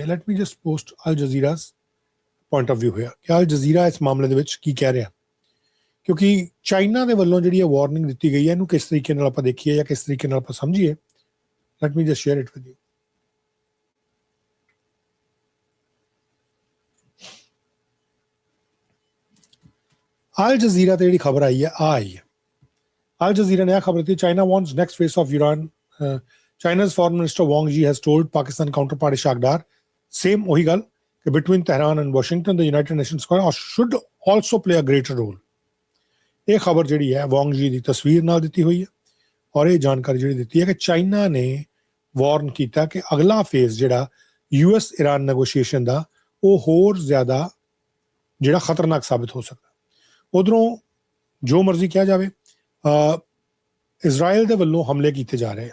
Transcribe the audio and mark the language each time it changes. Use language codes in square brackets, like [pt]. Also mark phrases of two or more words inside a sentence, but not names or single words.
[en] let me just post Al Jazeera's point of view [pa] ਹੋਇਆ ਕਿ ਅਲ ਜਜ਼ੀਰਾ ਇਸ ਮਾਮਲੇ ਦੇ ਵਿੱਚ ਕੀ ਕਹਿ ਰਿਹਾ, ਕਿਉਂਕਿ ਚਾਈਨਾ ਦੇ ਵੱਲੋਂ ਜਿਹੜੀ ਇਹ ਵਾਰਨਿੰਗ ਦਿੱਤੀ ਗਈ ਹੈ ਇਹਨੂੰ ਕਿਸ ਤਰੀਕੇ ਨਾਲ ਆਪਾਂ ਦੇਖੀਏ ਜਾਂ ਕਿਸ ਤਰੀਕੇ ਨਾਲ ਆਪਾਂ ਸਮਝੀਏ. [en] let me just share it with you. [pa] ਅਲ ਜਜ਼ੀਰਾ ਤੇ ਜਿਹੜੀ ਖਬਰ ਆਈ ਹੈ ਆ ਆਈ ਹੈ. ਅਲ ਜਜ਼ੀਰਾ ਨੇ ਇਹ ਖਬਰ ਦਿੱਤੀ, [en] China wants next phase of Iran. China's foreign minister Wang Yi has told Pakistan counterpart Ishaq Dar, same [pa] ਉਹੀ ਗੱਲ ਕਿ [en] between Tehran and Washington, the United Nations should also play a greater role. [pa] ਇਹ ਖਬਰ ਜਿਹੜੀ ਹੈ Wang Yi ਦੀ ਤਸਵੀਰ ਨਾਲ ਦਿੱਤੀ ਹੋਈ ਹੈ ਔਰ ਇਹ ਜਾਣਕਾਰੀ ਜਿਹੜੀ ਦਿੱਤੀ ਹੈ ਕਿ ਚਾਈਨਾ ਨੇ ਵਾਰਨ ਕੀਤਾ ਕਿ ਅਗਲਾ ਫੇਜ਼ ਜਿਹੜਾ US Iran ਨੈਗੋਸ਼ੀਏਸ਼ਨ ਦਾ ਉਹ ਹੋਰ ਜ਼ਿਆਦਾ ਜਿਹੜਾ ਖਤਰਨਾਕ ਸਾਬਿਤ ਹੋ ਸਕਦਾ. ਉਧਰੋਂ ਜੋ ਮਰਜ਼ੀ ਕਿਹਾ ਜਾਵੇ, ਇਜ਼ਰਾਈਲ ਦੇ ਵੱਲੋਂ ਹਮਲੇ ਕੀਤੇ ਜਾ ਰਹੇ ਆ.